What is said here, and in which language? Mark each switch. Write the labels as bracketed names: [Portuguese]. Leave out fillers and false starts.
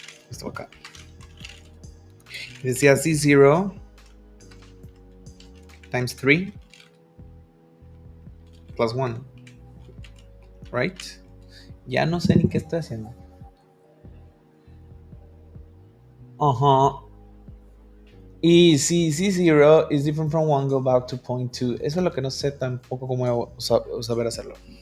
[Spanish] Esto va acá. Decía [English] C0 times 3 plus 1. Right? [Spanish] Ya no sé ni qué estoy haciendo. Y si [English] C0 is different from 1, go back to point 2. [Spanish] Eso es lo que no sé tampoco cómo saber hacerlo.